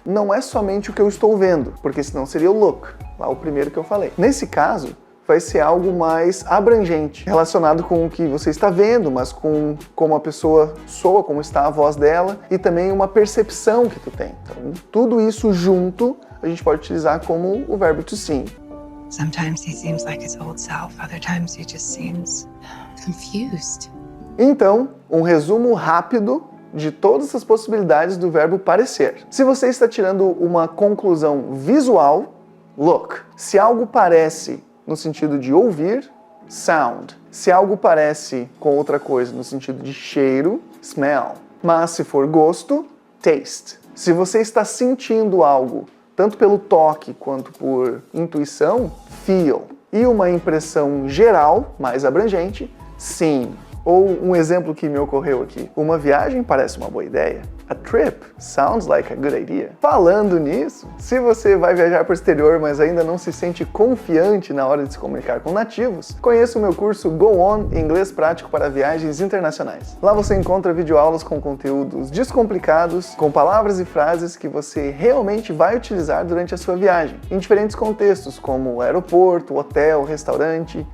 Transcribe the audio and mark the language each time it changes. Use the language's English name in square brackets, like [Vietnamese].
[Portuguese] Não é somente o que eu estou vendo, porque senão seria o look, lá o primeiro que eu falei. Nesse caso, vai ser algo mais abrangente, relacionado com o que você está vendo, mas com como a pessoa soa, como está a voz dela, e também uma percepção que tu tem. Então, tudo isso junto, a gente pode utilizar como o verbo to seem. [English] Sometimes he seems like his old self, other times he just seems confused. [Portuguese] Então, um resumo rápido de todas as possibilidades do verbo parecer. Se você está tirando uma conclusão visual, look. Se algo parece no sentido de ouvir, sound. Se algo parece com outra coisa no sentido de cheiro, smell. Mas se for gosto, taste. Se você está sentindo algo, tanto pelo toque quanto por intuição, feel. E uma impressão geral, mais abrangente, seem. Ou um exemplo que me ocorreu aqui. Uma viagem parece uma boa ideia. [English] A trip sounds like a good idea. [Portuguese] Falando nisso, se você vai viajar para o exterior, mas ainda não se sente confiante na hora de se comunicar com nativos, conheça o meu curso Go On Inglês Prático para Viagens Internacionais. Lá você encontra videoaulas com conteúdos descomplicados, com palavras e frases que você realmente vai utilizar durante a sua viagem, em diferentes contextos, como aeroporto, hotel, restaurante.